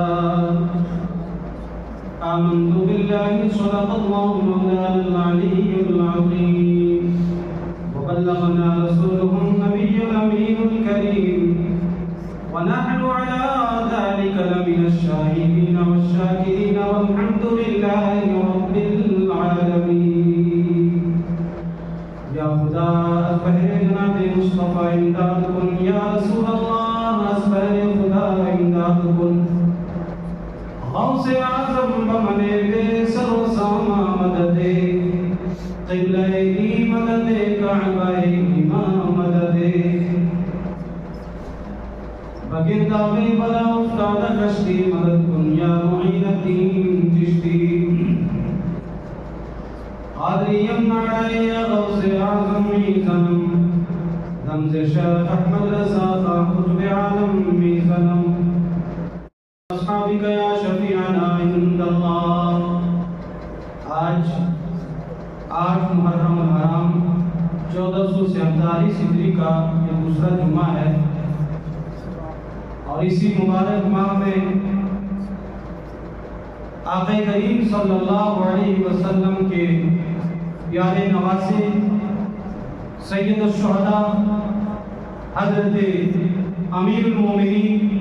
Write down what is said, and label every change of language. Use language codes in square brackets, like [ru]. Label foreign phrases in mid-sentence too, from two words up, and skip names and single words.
[ar] آمنت بالله صدق الله مولانا العلي العظيم، وبلغنا رسوله النبي الأمين الكريم، ونحن على ذلك لمن الشاهدين والشاكرين، والحمد لله رب العالمين۔ [fa] یا خدا بہر جناب مصطفیٰ امداد کن، یا رسول اللہ از بہر خدا امداد کن، غوث اعظم بمنے بے سر و ساما مدد، قبلہ دی مدد، کعبہ امام مدد، بگرداب بلا افتاد کشتی مدد کن، یا معین الدین چشتی، قادریم نعرائی یا غوث اعظم میزنم، رمز شیخ احمد رضا خان قطب عالم میزنم، [ar] اصحابک یا شفیعنا عند اللہ۔ [ur] آج 8 محرم الحرام 1447 ہجری کا یہ دوسرا جمعہ ہے، اور اسی مبارک ماہ میں آقا کریم صلی اللہ علیہ وسلم کے پیارے نواسے سید الشہداء حضرت امیر المومنین